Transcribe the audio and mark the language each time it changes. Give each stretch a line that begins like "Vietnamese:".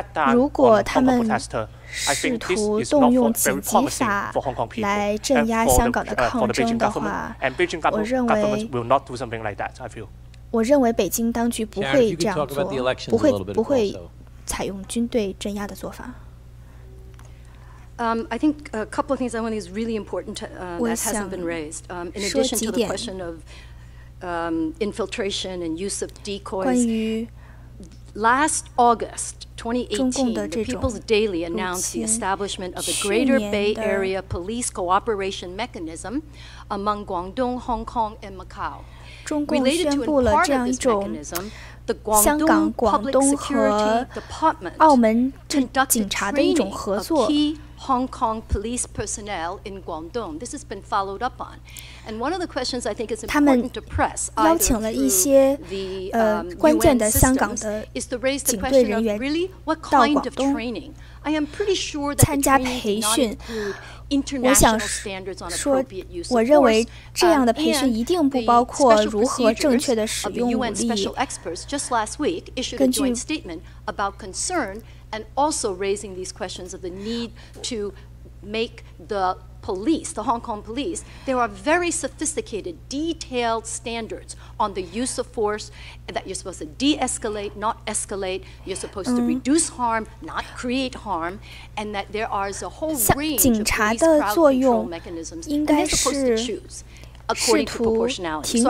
Chinese: 如果他们试图动用紧急法来镇压香港的抗争的话，我认为北京当局不会这样做，不会采用军队镇压的做法。
English: I think a couple of things I want is really important that hasn't been raised. In addition to the question of infiltration and use of decoys, last August 2018, the People's Daily announced the establishment of the Greater Bay Area Police Cooperation Mechanism among Guangdong, Hong Kong, and Macau.
Chinese: 中共宣布了这样一种香港、广东和澳门警察的一种合作。
English: Hong Kong police personnel in Guangdong. This has been followed up on. And one of the questions I think is important to press either through the UN systems is to raise the question of really what kind of training. I am pretty sure that the training did not include international standards on appropriate use of force.
Chinese: 我认为这样的培训一定不包括如何正确的使用武力。
English: Special experts just last week issued a joint statement about concern and also raising these questions of the need to make the police, the Hong Kong police, there are very sophisticated, detailed standards on the use of force, that you're supposed to de-escalate, not escalate, you're supposed to reduce harm, not create harm, and that there is a whole range of police crowd control mechanisms, and they're supposed to choose according to proportionality.